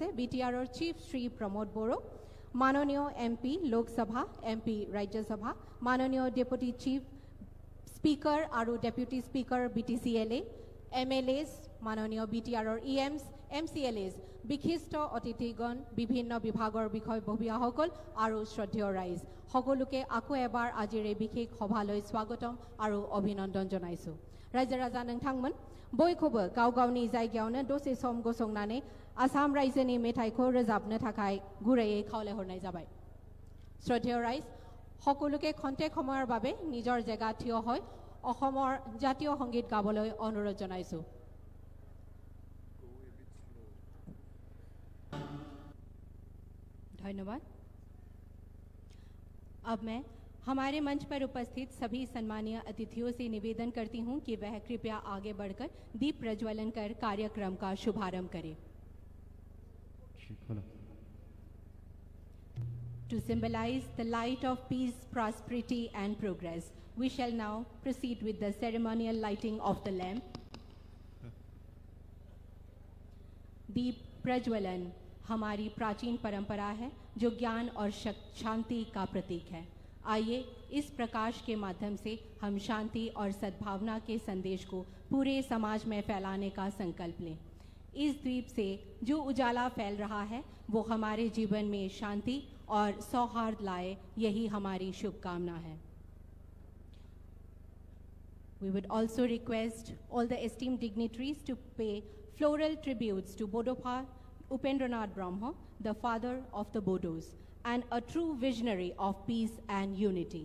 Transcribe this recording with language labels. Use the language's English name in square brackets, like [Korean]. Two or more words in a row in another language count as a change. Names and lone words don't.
[Assamese] বিটিআৰৰ চিফ শ্ৰী প্ৰমোদ বড়ো মাননীয় এমপি লোকসভা এমপি ৰাজ্যসভা মাননীয় ডেপুটি চিফ স্পিকাৰ আৰু ডেপুটি স্পিকাৰ বিটিচিএলএ এমএলএছ মাননীয় বিটিআৰৰ ইএমছ এমচিএলএছ বিশিষ্ট অতিথিগণ বিভিন্ন বিভাগৰ বিষয়ববীয়াসকল আৰু শ্ৰদ্ধেয় ৰাইজ সকলোকে আকৌ এবাৰ আজিৰ এই বিশেষ সভালৈ স্বাগতম আৰু অভিনন্দন জনাইছো [Bodo] रायजो राजा नोंथांमोन बयखौबो गाव गावनि जायगायावनो दसे सम गसंनानै आसाम रायजोनि मेथाइखौ रोजाबनो थाखाय गुरैयै खावलायहरनाय जाबाय [Assamese] শ্ৰদ্ধেয় ৰাইজ সকলোকে খন্তেক সময়ৰ বাবে নিজৰ জেগা থিয় হৈ অসমৰ জাতীয় সংগীত গাবলৈ অনুৰোধ জনাইছো [Hindi] धन्यवाद अब मैं हमारे मंच पर उपस्थित सभी सम्मानीय अतिथियों से निवेदन करती हूं कि वह कृपया आगे बढ़कर दीप प्रज्वलन कर कार्यक्रम का शुभारंभ करें [English] To symbolize the light of peace, prosperity and progress, we shall now proceed with the ceremonial lighting of the lamp. [Hindi] दीप प्रज्वलन हमारी प्राचीन परंपरा है जो ज्ञान और शांति का प्रतीक है आइए इस प्रकाश के माध्यम से हम शांति और सद्भावना के संदेश को पूरे समाज में फैलाने का संकल्प लें इस द्वीप से जो उजाला फैल रहा है वो हमारे जीवन में शांति और सौहार्द लाए यही हमारी शुभकामना है [English] We would also request all the esteemed dignitaries to pay floral tributes to Bodopha Upendranath Brahma, the father of the Bodos, and a true visionary of peace and unity.